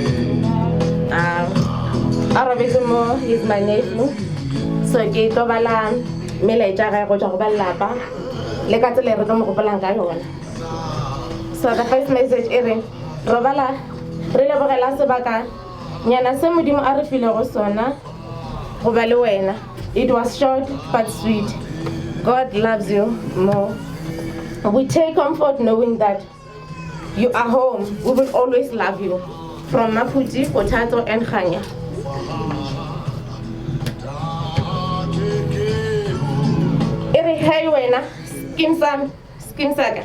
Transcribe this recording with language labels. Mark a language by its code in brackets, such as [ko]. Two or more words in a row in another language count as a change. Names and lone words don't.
[en] Arabismo is my nephew. [nso] So ke to bala melaetsa ga go tšwa go balapa le ka tsela re tlo mo gopolang ka yona. [en] So the first message is [nso] robala re lebogela sebaka nyana se modimo a re file go sona go ba le wena. [en] It was short but sweet. God loves you more. We take comfort knowing that you are home. We will always love you. From Maputi, Potato, and Khanya. Hey, Wena, Skim Saga.